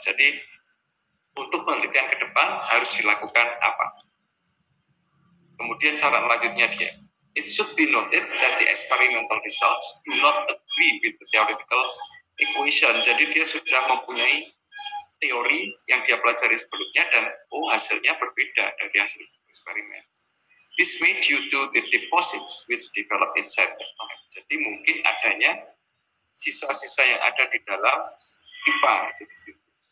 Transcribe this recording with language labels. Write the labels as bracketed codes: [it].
[id] Jadi untuk penelitian ke depan harus dilakukan apa? Kemudian saran lanjutnya dia, [en] it should be noted that the experimental results do not agree with the theoretical equation. [id] Jadi dia sudah mempunyai teori yang dia pelajari sebelumnya dan hasilnya berbeda dari hasil eksperimen. [en] This may due to the deposits which develop inside the pipe. [id] Jadi mungkin adanya sisa-sisa yang ada di dalam pipa itu di situ.